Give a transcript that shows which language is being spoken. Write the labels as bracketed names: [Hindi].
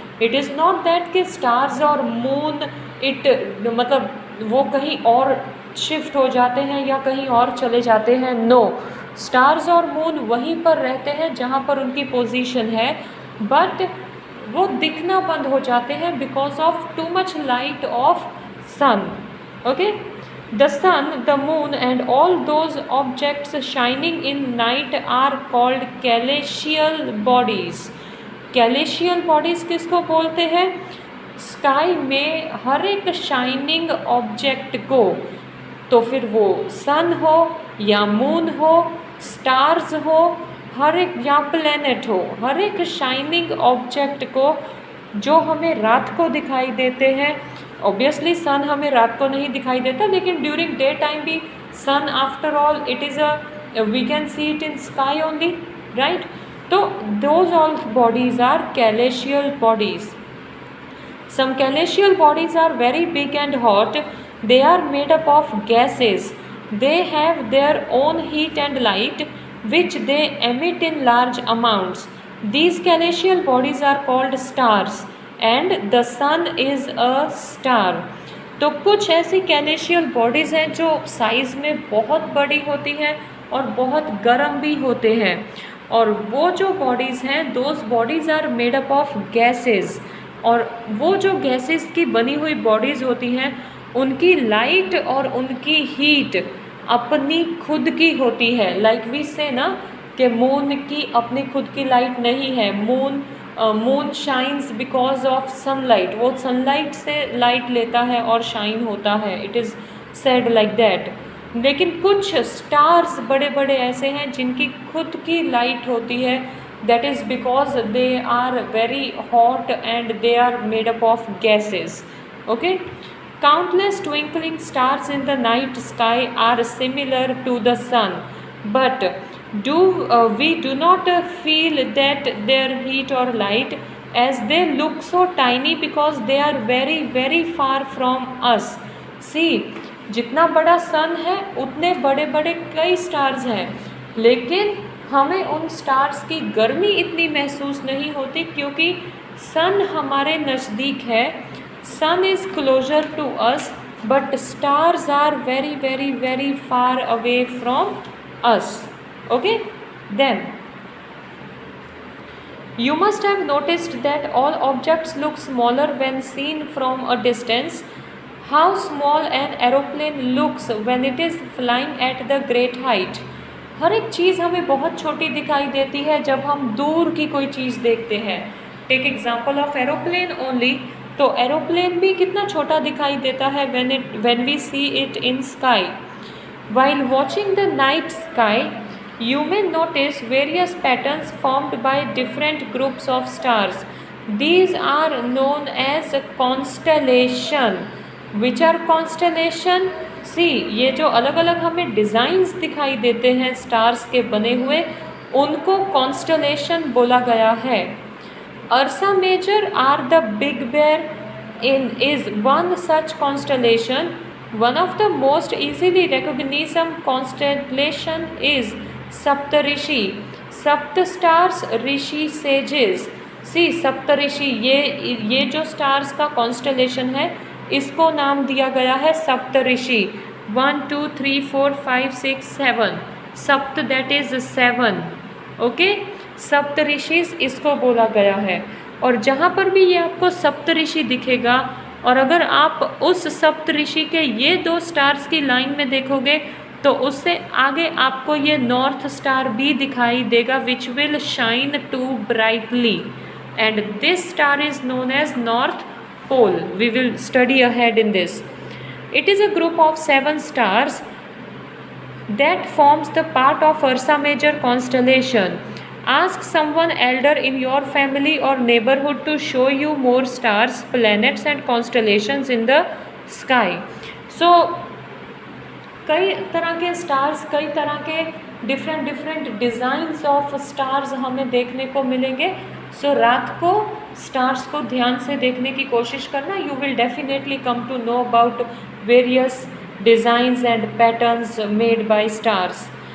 [English] it is not that [Hindi] कि stars और moon मतलब वो कहीं और शिफ्ट हो जाते हैं या कहीं और चले जाते हैं. नो, स्टार्स और मून वहीं पर रहते हैं जहाँ पर उनकी पोजीशन है, बट वो दिखना बंद हो जाते हैं [English] Because of too much light of sun. Okay, the sun, the moon, and all those objects shining in night are called celestial bodies. [Hindi] Celestial bodies किसको बोलते हैं? स्काई में हर एक शाइनिंग ऑब्जेक्ट को, तो फिर वो सन हो या मून हो, स्टार्स हो, हर एक या प्लेनेट हो, हर एक शाइनिंग ऑब्जेक्ट को जो हमें रात को दिखाई देते हैं। ऑब्वियसली सन हमें रात को नहीं दिखाई देता, लेकिन ड्यूरिंग डे टाइम भी सन, [English] After all it is we can see it in sky only, right? तो those all bodies are celestial bodies. Some celestial bodies are very big and hot. They are made up of gases. They have their own heat and light, which they emit in large amounts. These celestial bodies are called stars, and the sun is a star. [Hindi] तो कुछ ऐसी कैलेशियल bodies हैं जो size में बहुत बड़ी होती हैं और बहुत गर्म भी होते हैं, और वो जो बॉडीज़ हैं, [English] those bodies are made up of gases, [Hindi] और वो जो गैसेस की बनी हुई बॉडीज़ होती हैं उनकी लाइट और उनकी हीट अपनी खुद की होती है. लाइक वी से ना कि मून की अपनी खुद की लाइट नहीं है. [English] moon shines because of sunlight, [Hindi] वो सनलाइट से लाइट लेता है और शाइन होता है. [English] It is said like that. [Hindi] लेकिन कुछ स्टार्स बड़े बड़े ऐसे हैं जिनकी खुद की लाइट होती है. [English] That is because they are very hot and they are made up of gases. Okay, countless twinkling stars in the night sky are similar to the sun, but we do not feel that their heat or light, as they look so tiny because they are very very far from us. [Hindi] See, जितना बड़ा सन है उतने बड़े बड़े कई stars हैं, लेकिन हमें उन स्टार्स की गर्मी इतनी महसूस नहीं होती क्योंकि सन हमारे नज़दीक है. [English] Sun is closer to us, but stars are very very very far away from us. Okay, then you must have noticed that all objects look smaller when seen from a distance. How small an aeroplane looks when it is flying at the great height. [Hindi] हर एक चीज़ हमें बहुत छोटी दिखाई देती है जब हम दूर की कोई चीज़ देखते हैं. [English] Take example of aeroplane only. [Hindi] तो एरोप्लेन भी कितना छोटा दिखाई देता है [English] when we see it in sky. While watching the night sky, you may notice various patterns formed by different groups of stars. These are known as constellation. Which are constellation? [Hindi] सी, ये जो अलग अलग हमें डिज़ाइंस दिखाई देते हैं stars के बने हुए, उनको कॉन्स्टलेशन बोला गया है. [English] Ursa Major or the big bear is one such constellation. One of the most easily recognised constellation is Saptarishi. [Hindi] सप्त स्टार्स, ऋषि सेजेस. सी, सप्तऋषि, ये जो स्टार्स का कॉन्स्टलेशन है इसको नाम दिया गया है सप्तऋषि. [English] 1 2 3 4 5 6 7. Sapta that is 7. [Hindi] ओके, सप्तऋषिस इसको बोला गया है. और जहाँ पर भी ये आपको सप्तऋषि दिखेगा, और अगर आप उस सप्तऋषि के ये दो स्टार्स की लाइन में देखोगे तो उससे आगे आपको ये नॉर्थ स्टार भी दिखाई देगा, [English] Which will shine too brightly, and this star is known as north pole. We will study ahead in this. It is a group of 7 stars that forms the part of Ursa Major constellation. Ask someone elder in your family or neighborhood to show you more stars, planets and constellations in the sky. [Hindi] So कई तरह के stars, कई तरह के different designs of stars हमें देखने को मिलेंगे. सो रात को स्टार्स को ध्यान से देखने की कोशिश करना. [English] You will definitely come to know about various designs and patterns made by stars.